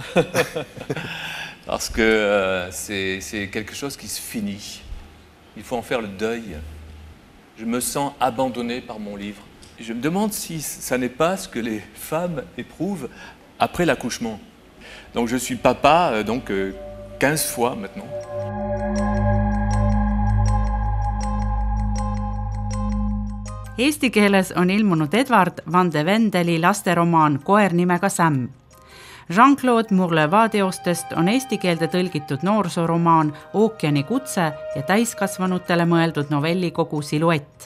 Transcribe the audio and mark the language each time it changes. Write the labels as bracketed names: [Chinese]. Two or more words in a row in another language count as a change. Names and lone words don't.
[French] Parce que c'est quelque chose qui se finit. Il faut en faire le deuil. Je me sens abandonné par mon livre. Je me demande si ça n'est pas ce que les femmes éprouvent après l'accouchement. Donc je suis papa, 15 fois maintenant. [Estonian] Eesti keeles on ilmunud Edward van de Vendeli lasteromaan Koer nimega Sam. Jean-Claude Murleva teostest on eesti keelde tõlgitud noorsooromaan Ookeani kutse ja täiskasvanutele mõeldud novellikogu Siluett.